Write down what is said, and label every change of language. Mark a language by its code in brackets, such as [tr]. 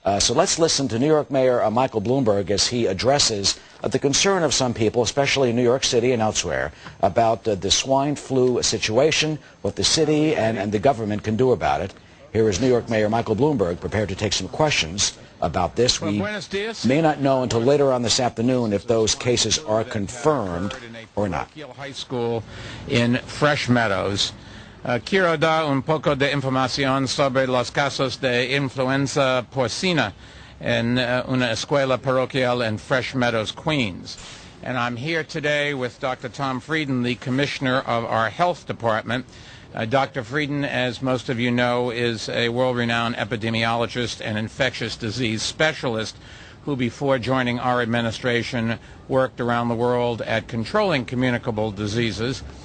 [en] So let's listen to New York Mayor Michael Bloomberg as he addresses the concern of some people, especially in New York City and elsewhere, about the swine flu situation, what the city and the government can do about it. Here is New York Mayor Michael Bloomberg prepared to take some questions about this. We may not know until later on this afternoon if those cases are confirmed or not. High School in Fresh Meadows. [es] Quiero dar un poco de información sobre los casos de influenza porcina en una escuela paroquial in Fresh Meadows, Queens. [en] And I'm here today with Dr. Tom Frieden, the Commissioner of our Health Department. Dr. Frieden, as most of you know, is a world-renowned epidemiologist and infectious disease specialist who, before joining our administration, worked around the world at controlling communicable diseases.